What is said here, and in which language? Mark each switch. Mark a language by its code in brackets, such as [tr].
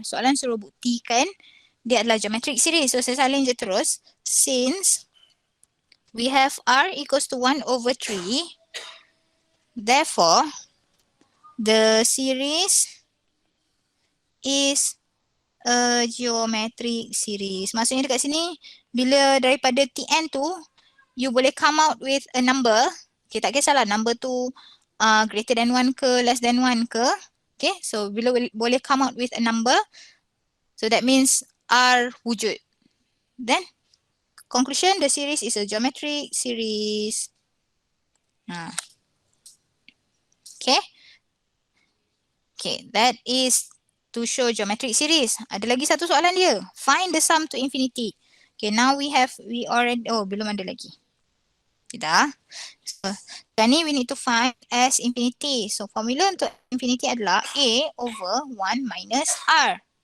[ms] Soalan suruh buktikan dia adalah geometric series. So, saya salin je terus. [en] Since we have R equals to 1 over 3, therefore, the series is a geometric series. [ms] Maksudnya dekat sini, bila daripada Tn tu, [en] you [ms] boleh [en] come out with a number. [ms] Okay, tak kisahlah number tu [en] greater than 1 [ms] ke, [en] less than 1 [ms] ke. [en] Okay, so [ms] bila boleh [en] come out with a number, so that means R [ms] wujud. [en] Then, conclusion, the series is a geometric series. Okay. Okay, that is to show geometric series. [ms] Ada lagi satu soalan dia. [en] Find the sum to infinity. Okay, now we already, [ms] belum ada lagi. Kita. [en] So, [ms] ni [en] we need to find S infinity. [ms] So, formula untuk infinity adalah [en] A over 1 minus R.